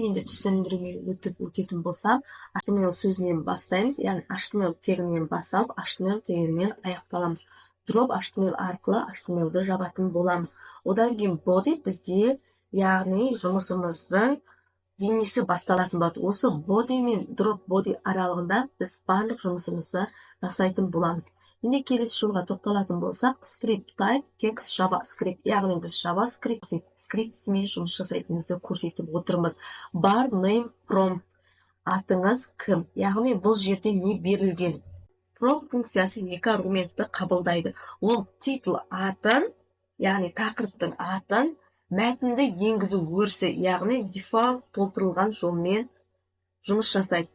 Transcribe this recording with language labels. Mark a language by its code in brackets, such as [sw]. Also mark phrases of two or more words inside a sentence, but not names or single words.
[kk] Енді түсіндіруге өтетін болсам, HTML сөзінен бастаймыз, яғни HTML тегінен басталып, HTML тегінен аяқталамыз. Drop HTML арқылы HTML-ді жабатын боламыз. Одан кейін body бізде, яғни жұмысымыздың денесі басталатын болады. Осы body мен [en] drop body [kk] аралығында біз барлық жұмысымызды жасайтын боламыз. Енді келесі жолға тоқталатын болсақ, [en] script type text JavaScript, [kk] яғни біз JavaScript-мен жұмыс жасайтынымызды көрсетіп отырмыз. [en] Bar name prompt, [kk] атыңыз кім? Яғни бұл жерде не берілген? Prompt функциясы екі аргументті қабылдайды. Ол title атын, яғни тақырыптың атын, мәтінді енгізу өрісі, яғни default толтырылған жолмен жұмыс жасайды.